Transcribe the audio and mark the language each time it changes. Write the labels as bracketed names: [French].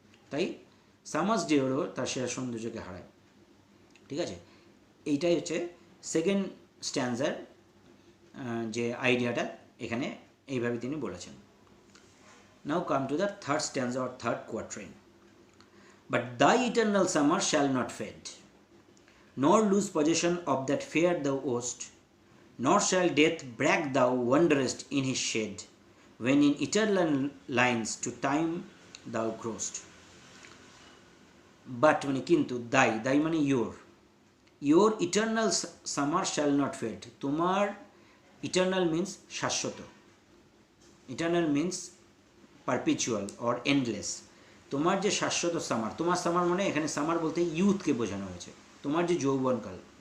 [Bangla] তাই সামার্স ডেওরও তার সেরা সৌন্দর্যকে হারায়। ঠিক আছে, এইটাই হচ্ছে সেকেন্ড স্ট্যান্ডার যে আইডিয়াটা এখানে এইভাবে তিনি বলেছেন। নাও come to the third স্ট্যান্ডার or third quatrain. [English] But thy eternal summer shall not fade, nor lose possession of that fair thou owest, nor shall death brag thou wanderest in his shade, when in eternal lines to time thou growest. [Bangla] But মানে কিন্তু, thy মানে [English] your eternal summer shall not fade, [Bangla] তোমার eternal means Shashwata, [English] eternal means perpetual or endless, [Bangla] তোমার যে শাশ্বত summer, তোমার summer মানে এখানে summer বলতে ইউথকে বোঝানো হয়েছে, তোমার যে যৌবনকাল।